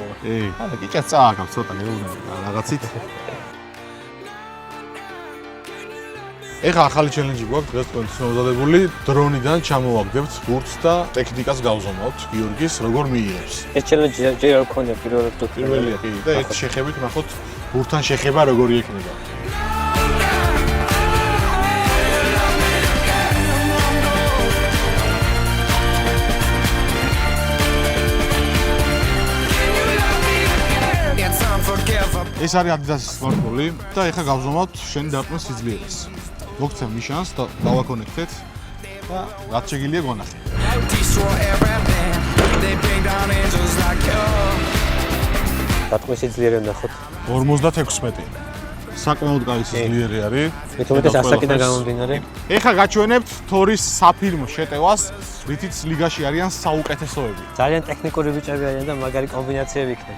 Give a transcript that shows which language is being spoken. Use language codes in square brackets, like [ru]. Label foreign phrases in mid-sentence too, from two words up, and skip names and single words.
[ka] ანუ კიჭა წააგავს ცოტა ნეუბნები რაღაცით. ეხლა ახალი ჩელენჯი გვაქვს დღეს თქვენ მოზადებული დრონიდან ჩამოვაგდებთ ბურთს და ტექნიკას გავზომავთ გიორგის როგორ მიიღებს. ეს ჩელენჯი ჯერ არ გქონია პირველად თუ პირველია კი და ერთ შეხებით ნახოთ ბურთთან შეხება როგორი იქნება. [en] It's unforgivable. [ka] ეს არის Adidas-ის სპორტული და ეხლა გავზომავთ შენი დარტყმის სიძლიერეს. მოგცემ ნიშანს და დავაკონექტეთ და რაც შეგიძლია გონახე. [en] Destroy everything. They bring down angels like you. [ka] დარტყმის სიძლიერე ნახოთ. 56. საკმაოდ კაი სიძლიერე არის. მეთუმეტეს ასაკიდან გამომდინარე. ეხლა გაჩვენებთ თორის საფირმო შეტევას, რითიც ლიგაში არიან საუკეთესოები. ძალიან ტექნიკური ბიჭები არიან და მაგარი კომბინაციები იქნება.